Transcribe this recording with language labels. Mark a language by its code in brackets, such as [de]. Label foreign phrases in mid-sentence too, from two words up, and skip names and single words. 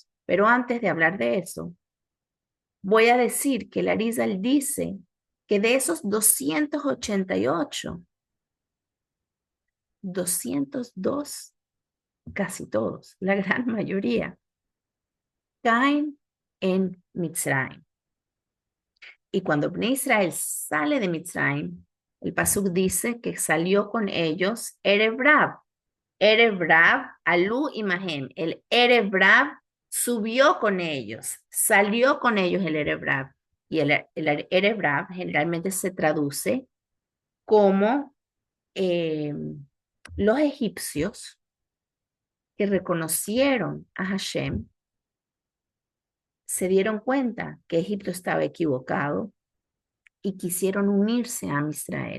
[es] Pero antes de hablar de eso, voy a decir que el Arizal dice que de esos 288, 202, casi todos, la gran mayoría, caen en Mitzrayim. Y cuando [he] בני ישראל [es] sale de Mitzrayim, el pasuk dice que salió con ellos [he] ערב רב. ערב רב, [es] Alú y Mahem. El [he] ערב רב [es] subió con ellos, salió con ellos el [he] ערב רב. [es] Y el [he] ערב רב [es] generalmente se traduce como los egipcios que reconocieron a Hashem se dieron cuenta que Egipto estaba equivocado y quisieron unirse a Israel.